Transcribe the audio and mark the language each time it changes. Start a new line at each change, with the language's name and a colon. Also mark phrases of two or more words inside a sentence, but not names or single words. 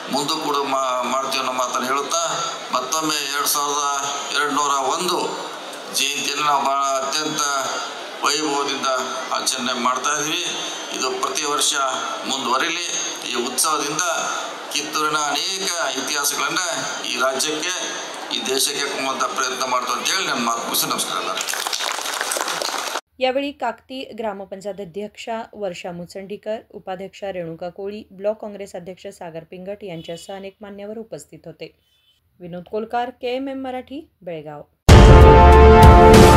Kannada: ಮುಂದೂ ಕೂಡ ಮಾಡ್ತೀವಿ ಅನ್ನೋ ಮಾತನ್ನು ಹೇಳುತ್ತಾ ಮತ್ತೊಮ್ಮೆ 2201 ಜಯಂತಿಯನ್ನು ನಾವು ಭಾಳ ಅತ್ಯಂತ ವೈಭವದಿಂದ ಆಚರಣೆ ಮಾಡ್ತಾ ಇದ್ದೀವಿ. ಇದು ಪ್ರತಿ ವರ್ಷ ಮುಂದುವರಿಲಿ. ಈ ಉತ್ಸವದಿಂದ ಕಿತ್ತೂರಿನ ಅನೇಕ ಇತಿಹಾಸಗಳನ್ನು ಈ ರಾಜ್ಯಕ್ಕೆ ಈ ದೇಶಕ್ಕೆ ಕೊಡುವಂಥ ಪ್ರಯತ್ನ ಮಾಡ್ತು ಅಂತೇಳಿ ನನ್ನ ಮಾತು ಮುಗಿಸಿ ನಮಸ್ಕಾರ.
Marathi: यावेळी काकती ग्रामपंचायत अध्यक्षा वर्षा मुचंडीकर, उपाध्यक्षा रेणुका कोळी, ब्लॉक काँग्रेस अध्यक्ष सागर पिंगट यांच्यासह अनेक मान्यवर उपस्थित होते. विनोद कोलकार, KMM मराठी, बेळगाव.